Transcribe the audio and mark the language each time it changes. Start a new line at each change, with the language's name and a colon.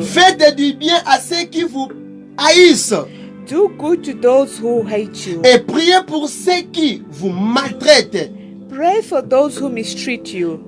French: Faites du bien à ceux qui vous haïssent.
English: Do good to those who hate you.
French: Et priez pour ceux qui vous maltraitent.
English: Pray for those who mistreat you.